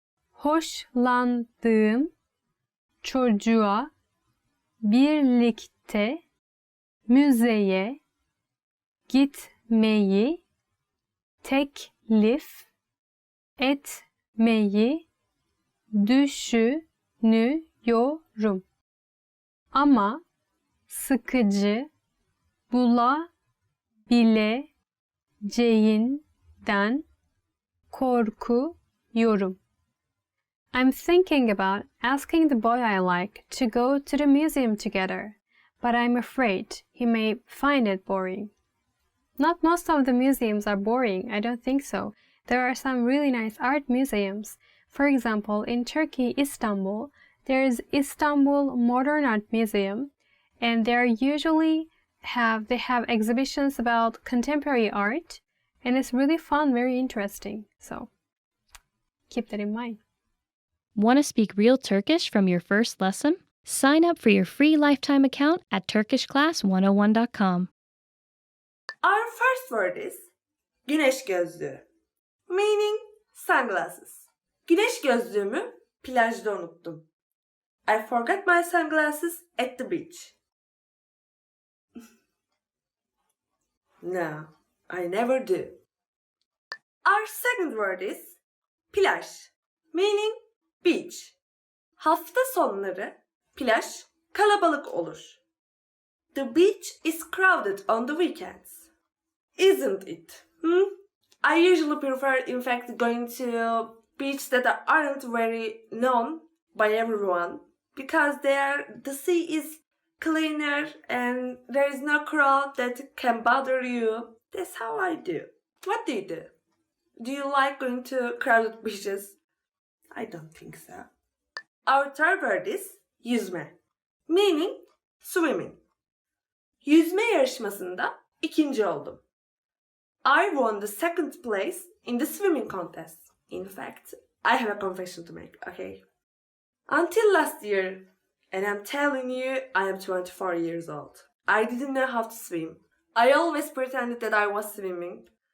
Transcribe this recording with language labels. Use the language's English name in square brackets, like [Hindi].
[Turkish] Hoşlandığım çocuğa birlikte müzeye gitmeyi teklif etmeyi düşünüyorum. Ama sıkıcı bulabileceğinden korkuyorum. [English] I'm thinking about asking the boy I like to go to the museum together, but I'm afraid he may find it boring. Not most of the museums are boring, I don't think so. There are some really nice art museums. For example, in Turkey, Istanbul, there is Istanbul Modern Art Museum, and they have exhibitions about contemporary art, and it's really fun, very interesting. So keep that in mind. Want to speak real Turkish from your first lesson? Sign up for your free lifetime account at turkishclass101.com. Our first word is [Turkish] Güneş gözlüğü. [English] Meaning sunglasses. [Turkish] Güneş gözlüğümü plajda unuttum. [English] I forgot my sunglasses at the beach. No, I never do. Our second word is plaj. Meaning beach. [Turkish] Hafta sonları plaj kalabalık olur. [English] The beach is crowded on the weekends. Isn't it? I usually prefer, in fact, going to beaches that aren't very known by everyone because the sea is cleaner and there is no crowd that can bother you. That's how I do. What do you do? Do you like going to crowded beaches? I don't think so. Our third word is yüzme. Meaning swimming. [Turkish] Yüzme yarışmasında ikinci oldum. [English] I won the second place in the swimming contest. In fact, I have a confession to make, okay? Until last year, and I'm telling you, I am 24 years old. I didn't know how to swim. I always pretended that I was swimming.